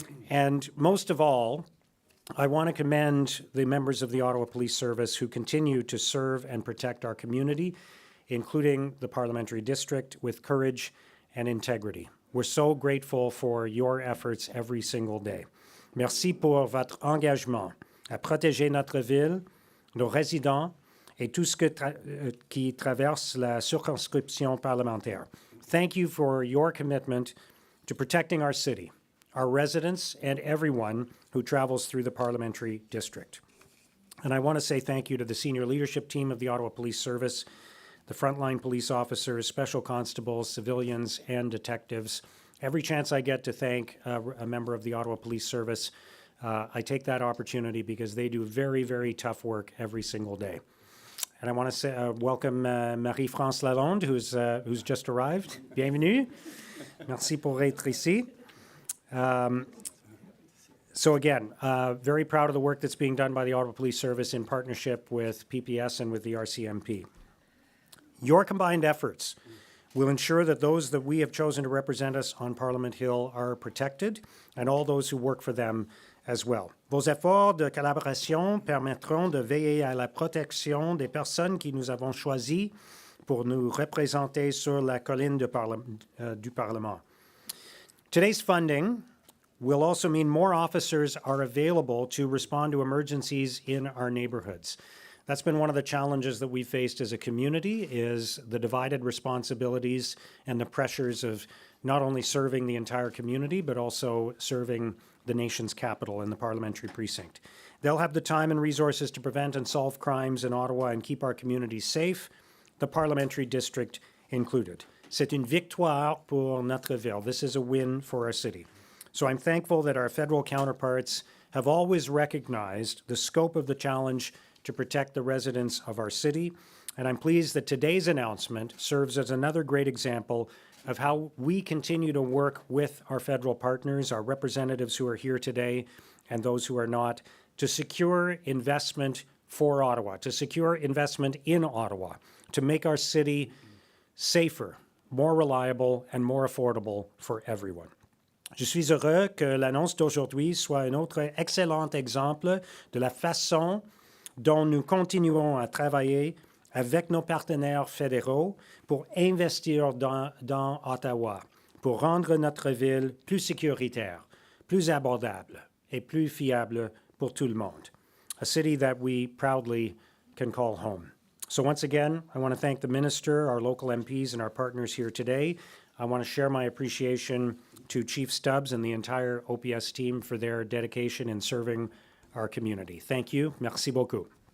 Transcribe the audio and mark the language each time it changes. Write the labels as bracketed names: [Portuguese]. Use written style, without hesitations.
[English] And most of all, I want to commend the members of the Ottawa Police Service who continue to serve and protect our community, including the parliamentary district, with courage and integrity. We're so grateful for your efforts every single day. [French] Merci pour votre engagement à protéger notre ville, nos résidents, et tout ce qui traverse la circonscription parlementaire. [English] Thank you for your commitment to protecting our city, our residents, and everyone who travels through the parliamentary district. And I want to say thank you to the senior leadership team of the Ottawa Police Service, the frontline police officers, special constables, civilians, and detectives. Every chance I get to thank a member of the Ottawa Police Service, I take that opportunity because they do very, very tough work every single day. And I want to say, welcome Marie-France Lalonde, who's just arrived. [French] Bienvenue. Merci pour être ici. [English] So again, very proud of the work that's being done by the Ottawa Police Service in partnership with PPS and with the RCMP. Your combined efforts We'll ensure that those that we have chosen to represent us on Parliament Hill are protected and all those who work for them as well. [French] Vos efforts de collaboration permettront de veiller à la protection des personnes qui nous avons choisies pour nous représenter sur la colline du Parlement. [English] Today's funding will also mean more officers are available to respond to emergencies in our neighborhoods. That's been one of the challenges that we've faced as a community, is the divided responsibilities and the pressures of not only serving the entire community, but also serving the nation's capital and the parliamentary precinct. They'll have the time and resources to prevent and solve crimes in Ottawa and keep our communities safe, the parliamentary district included. [French] C'est une victoire pour notre ville. [English] This is a win for our city. So I'm thankful that our federal counterparts have always recognized the scope of the challenge to protect the residents of our city, and I'm pleased that today's announcement serves as another great example of how we continue to work with our federal partners, our representatives who are here today, and those who are not, to secure investment for Ottawa, to secure investment in Ottawa, to make our city safer, more reliable, and more affordable for everyone. [French] Je suis heureux que l'annonce d'aujourd'hui soit un autre excellent exemple de la façon dont nous continuons à travailler avec nos partenaires fédéraux pour investir dans Ottawa, pour rendre notre ville plus sécuritaire, plus abordable et plus fiable pour tout le monde. [English] A city that we proudly can call home. So once again, I want to thank the minister, our local MPs, and our partners here today. I want to share my appreciation to Chief Stubbs and the entire OPS team for their dedication in serving our community. Thank you. [French] Merci beaucoup.